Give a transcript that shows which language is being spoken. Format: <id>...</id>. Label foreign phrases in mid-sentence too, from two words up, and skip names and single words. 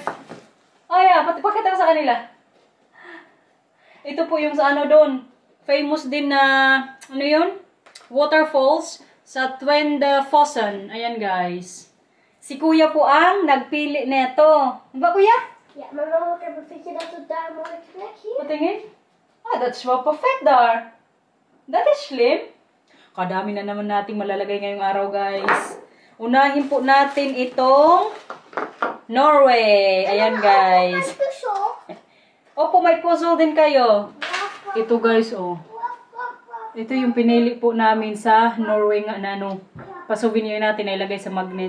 <tl>Pakita ko sa kanila. Ito po yung sa doon. Famous din na, yun? Waterfalls sa Twende Fossen. Ayan, guys. Si Kuya po ang nagpili neto. Diba, Kuya?</tl> <nl>Ja, maar mama, ik heb een beetje dat het daar mooi plek hier.</nl> <en>Patingin? That's</en> <nl>wel perfect daar.</nl> <en>That is slim.</en> <tl>Kadami na naman nating malalagay ngayong araw, guys. Unahin po natin itong Norway. Ayan, guys. Opo, may puzzle din kayo. Ito, guys, Ito yung pinili po namin sa Norway nga na pa-souvenir natin na ilagay sa magnet.</tl>